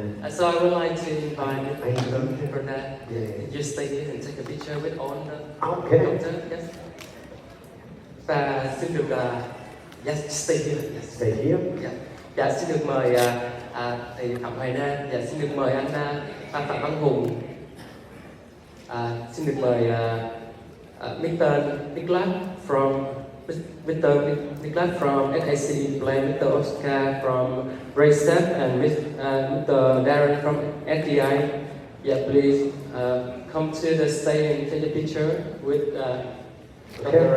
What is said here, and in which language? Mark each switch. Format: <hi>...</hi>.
<en>So I would like to invite Macaronda. You stay here and take a picture with all the doctors. Yes.</en> <vi>Và xin được</vi> <en>yes, stay here. Yes. Stay here. Yeah.</en> <vi>Dạ, xin được mời thầy Phạm Hoài Nam. Dạ, xin được mời anh Phạm Văn Hùng. Xin được mời Mr.</vi> <en>Nicholas from SAC Plan, Mr. Oscar from Bracestep, and Mr. Darren from FDI. Yeah, please come to the stage and take a picture with Dr.</en>